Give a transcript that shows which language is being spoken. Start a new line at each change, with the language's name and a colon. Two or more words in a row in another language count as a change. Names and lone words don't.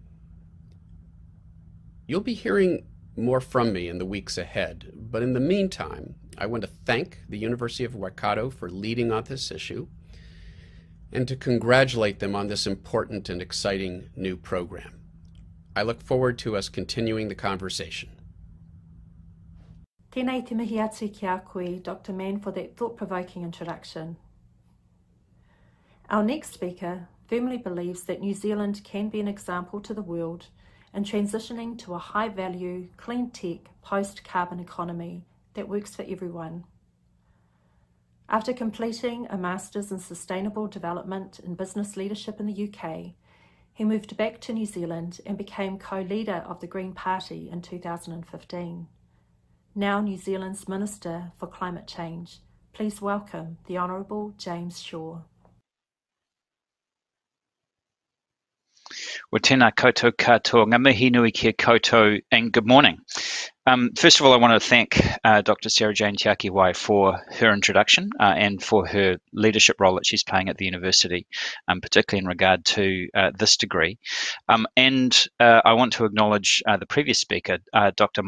English: You'll be hearing more from me in the weeks ahead, but in the meantime, I want to thank the University of Waikato for leading on this issue and to congratulate them on this important and exciting new program. I look forward to us continuing the conversation.
Māori: Tēnei te mihi atu ki a koe,
English: Dr. Mann, for that thought-provoking introduction. Our next speaker firmly believes that New Zealand can be an example to the world in transitioning to a high-value, clean-tech, post-carbon economy that works for everyone. After completing a Master's in Sustainable Development and Business Leadership in the UK, he moved back to New Zealand and became co-leader of the Green Party in 2015. Now New Zealand's Minister for Climate Change, please welcome the Honourable James Shaw.
Māori: Wa tēnā koutou katoa, ngā mihi nui kia koutou,
English: and good morning. First of all, I want to thank Dr. Sarah Jane Tiaki-Wai for her introduction and for her leadership role that she's playing at the university, particularly in regard to this degree. And I want to acknowledge the previous speaker, Dr.